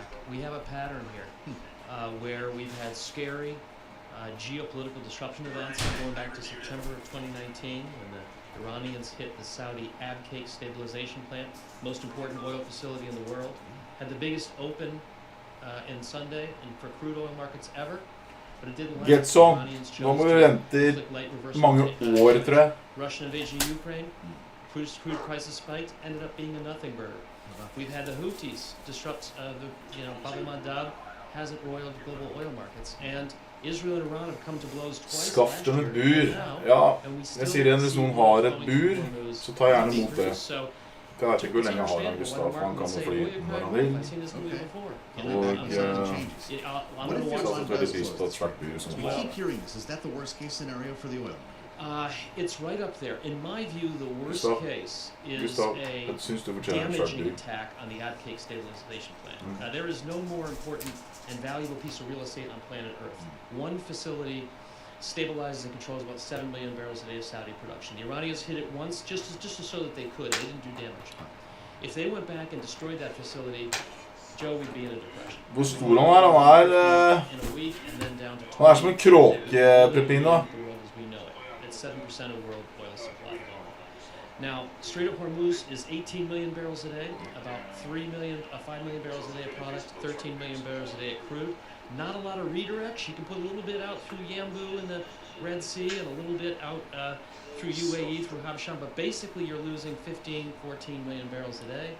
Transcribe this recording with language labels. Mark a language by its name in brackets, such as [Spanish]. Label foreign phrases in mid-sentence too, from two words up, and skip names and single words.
[English] We have a pattern here where we've had scary geopolitical disruption events going back to September of 2019 when the Iranians hit the Saudi Abqaiq stabilization plant, most important oil facility in the world, had the biggest open in Sunday and for crude oil markets ever. But it didn't last. [Norwegian] Nå må vi vente I mange år, tror jeg. [English] Russian invasion of Ukraine, crude prices spiked, ended up being a nothing burger. We've had the Houthis disrupt Bab el-Mandab hasn't roiled global oil markets, and Israel and Iran have come to blows twice. [Norwegian] Skaff dem et bur. Ja, jeg sier det, hvis noen har et bur, så ta gjerne mot det. Jeg vet ikke hvor lenge jeg har han, Gustav, han kan få fly når han vil. Og jeg har veldig pris på et svært bur som [English] We keep hearing this. Is that the worst case scenario for the oil? It's right up there. In my view, the worst case is a damaging attack on the Abqaiq stabilization plant. There is no more important and valuable piece of real estate on planet Earth. One facility stabilizes and controls about 7 million barrels a day of Saudi production. The Iranians hit it once just to show that they could. They didn't do damage. If they went back and destroyed that facility, Joe, we'd be in a depression. [Norwegian] Hvor stor han som en kråkepepin da. [English] 7% of the world oil supply alone. Now, Strait of Hormuz is 18 million barrels a day, about 5 million barrels a day of product, 13 million barrels a day of crude. Not a lot of redirects. You can put a little bit out through Yanbu in the Red Sea and a little bit out through UAE, through Habshan, but basically you're losing 14 million barrels a day.